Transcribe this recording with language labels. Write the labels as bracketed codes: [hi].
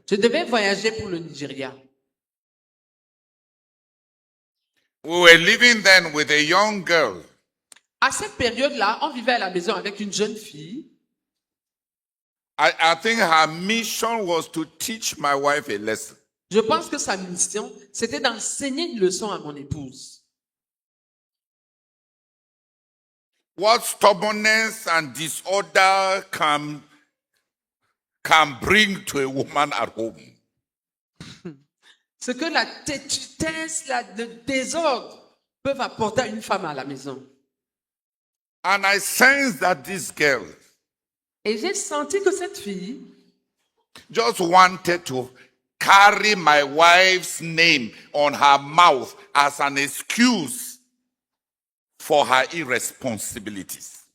[fr] je devais voyager pour le Nigeria. [en] We were living then with a young girl. [fr] À cette période-là, on vivait à la maison avec une jeune fille. [en] I think her mission was to teach my wife a lesson. [fr] Je pense que sa mission, c'était d'enseigner une leçon à mon épouse. [en] What stubbornness and disorder can bring to a woman at home. [fr] Ce que la têtutesse, le désordre peuvent apporter à une femme à la maison. [en] And I sensed that this girl [fr] Et j'ai senti que cette fille [en] just wanted to carry my wife's name on her mouth as an excuse for her irresponsibilities.